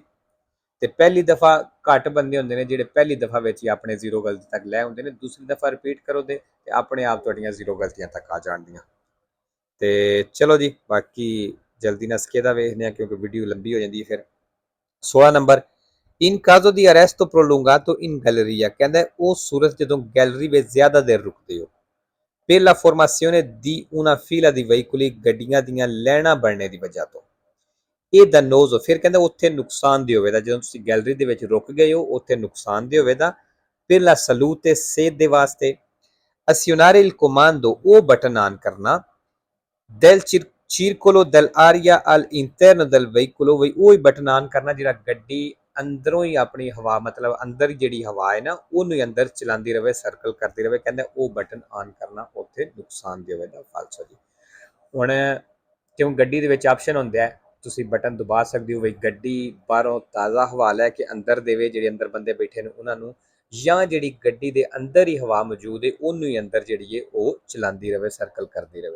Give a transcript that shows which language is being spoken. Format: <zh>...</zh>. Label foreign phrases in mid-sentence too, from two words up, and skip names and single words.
<pa>ਤੇ ਪਹਿਲੀ ਦਫਾ ਘੱਟ ਬੰਦੇ ਹੁੰਦੇ ਨੇ ਜਿਹੜੇ ਪਹਿਲੀ ਦਫਾ ਵਿੱਚ ਹੀ ਆਪਣੇ 0 ਗਲਤੀ ਤੱਕ ਲੈ ਹੁੰਦੇ ਨੇ। ਦੂਸਰੀ ਦਫਾ ਰਿਪੀਟ ਕਰੋ ਤੇ ਆਪਣੇ ਆਪ ਤੁਹਾਡੀਆਂ 0 ਗਲਤੀਆਂ ਤੱਕ ਆ ਜਾਣਗੀਆਂ। ਤੇ ਚਲੋ ਜੀ, ਬਾਕੀ ਜਲਦੀ ਨਾਲ ਸਕੇਦਾ ਵੇਖਦੇ ਹਾਂ ਕਿਉਂਕਿ ਵੀਡੀਓ ਲੰਬੀ ਹੋ ਜਾਂਦੀ ਹੈ ਫਿਰ।</pa> <it>16 ਨੰਬਰ, in caso di arresto prolungato in galleria,</it> <pa>ਕਹਿੰਦਾ ਉਹ ਸੂਰਤ ਜਦੋਂ ਗੈਲਰੀ ਵਿੱਚ ਜ਼ਿਆਦਾ ਦੇਰ ਰੁਕਦੇ ਹੋ।</pa> <it>per la formazione di una fila di veicoli,</it> <pa>ਗੱਡੀਆਂ ਦੀਆਂ ਲਾਈਨਾਂ ਬਣਨੇ ਦੀ ਵਜ੍ਹਾ ਤੋਂ। ਇਹ dannoso, ਫਿਰ ਕਹਿੰਦਾ ਉੱਥੇ ਨੁਕਸਾਨਦੇਹ ਹੋਵੇਗਾ ਜਦੋਂ ਤੁਸੀਂ ਗੈਲਰੀ ਦੇ ਵਿੱਚ ਰੁਕ ਗਏ ਹੋ, ਉੱਥੇ ਨੁਕਸਾਨਦੇਹ ਹੋਵੇਗਾ।</pa> <it>per la salute,</it> <pa>ਸਿਹਤ ਦੇ ਵਾਸਤੇ।</pa> <it>azionare il comando,</it> <pa>ਉਹ ਬਟਨ ਆਨ ਕਰਨਾ।</pa> <it>del circolo dell'aria all'interno del veicolo,</it> <pa>ਵਈ ਉਹ ਹੀ ਬਟਨ ਆਨ ਕਰਨਾ ਜਿਹੜਾ ਗੱਡੀ ਅੰਦਰੋਂ ਹੀ ਆਪਣੀ ਹਵਾ, ਮਤਲਬ ਅੰਦਰ ਜਿਹੜੀ ਹਵਾ ਹੈ ਨਾ ਉਹਨੂੰ ਹੀ ਅੰਦਰ ਚਲਾਉਂਦੀ ਰਹੇ, ਸਰਕਲ ਕਰਦੀ ਰਹੇ। ਕਹਿੰਦਾ ਉਹ ਬਟਨ ਆਨ ਕਰਨਾ ਉੱਥੇ ਨੁਕਸਾਨਦੇਹ ਹੋਵੇਗਾ। ਫਾਲਸਾ ਜੀ। ਹੁਣ ਕਿਉਂ ਗੱਡੀ ਦੇ ਵਿੱਚ ਆਪਸ਼ਨ ਹੁੰਦਾ ਹੈ, ਤੁਸੀਂ ਬਟਨ ਦਬਾ ਸਕਦੇ ਹੋ ਵੀ ਗੱਡੀ ਬਾਹਰੋਂ ਤਾਜ਼ਾ ਹਵਾ ਲੈ ਕੇ ਅੰਦਰ ਦੇਵੇ, ਜਿਹੜੇ ਅੰਦਰ ਬੰਦੇ ਬੈਠੇ ਨੇ ਉਹਨਾਂ ਨੂੰ, ਜਾਂ ਜਿਹੜੀ ਗੱਡੀ ਦੇ ਅੰਦਰ ਹੀ ਹਵਾ ਮੌਜੂਦ ਹੈ ਉਹਨੂੰ ਹੀ ਅੰਦਰ ਜਿਹੜੀ ਹੈ ਉਹ ਚਲਾਉਂਦੀ ਰਹੇ, ਸਰਕਲ ਕਰਦੀ ਰਹੇ।</pa>